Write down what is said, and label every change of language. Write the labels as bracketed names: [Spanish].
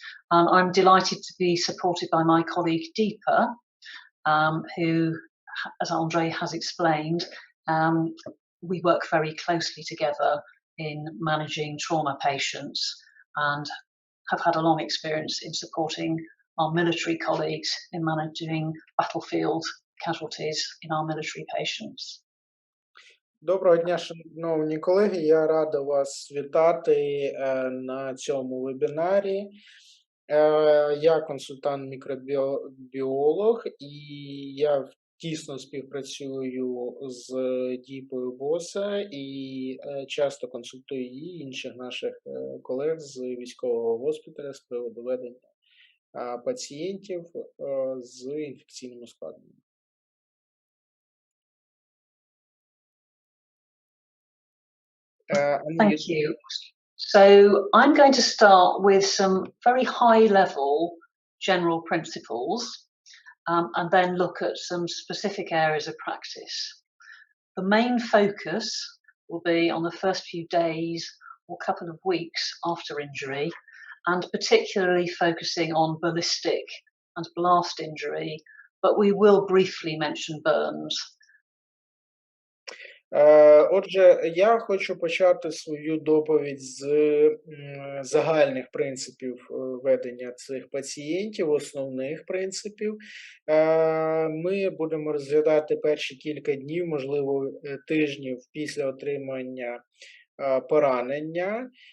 [English] I'm delighted to be supported by my colleague Deepa, who, as Andre has explained, we work very closely together in managing trauma patients and have had a long experience in supporting our military colleagues in managing battlefield casualties in our military patients. [Ukrainian] Доброго дня, шановні колеги. Я рада вас вітати на цьому вебінарі. Я консультант-мікробіолог, і я тісно співпрацюю з Діпою Босе і часто консультую її, інших наших колег з військового госпіталя з приводу ведення пацієнтів з інфекційними ускладненнями. [English] Thank you. So I'm going to start with some very high-level general principles and then look at some specific areas of practice. The main focus will be on the first few days or couple of weeks after injury, and particularly focusing on ballistic and blast injury, but we will briefly mention burns. [Ukrainian] Отже, я хочу почати свою доповідь з загальних принципів ведення цих пацієнтів, основних принципів. Ми будемо розглядати перші кілька днів, можливо, тижнів після отримання поранення.